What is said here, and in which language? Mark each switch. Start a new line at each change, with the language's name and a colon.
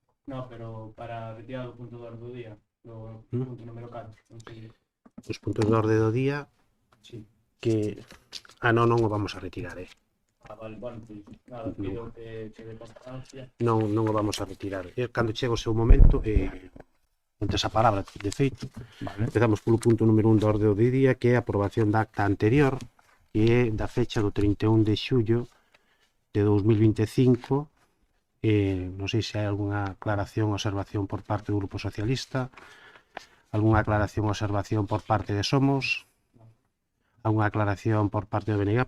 Galician: No, pero para retirar o punto do orden do día. O punto número 4. Non sei. Os puntos da orde do día Sí. que... non o vamos a retirar,
Spanish: Vale, bueno, pues nada, pido que se dé constancia.
Galician: Non o vamos a retirar. Cando chega o seu momento, antes a palabra, de feito,
Spanish: Vale.
Galician: empezamos polo punto número 1 da orde do día, que é a aprobación da acta anterior, que é da fecha do 31 de xullo de 2025. Non sei se hai algunha aclaración ou observación por parte do Grupo Socialista, algunha aclaración ou observación por parte de Somos, algunha aclaración por parte do BNG.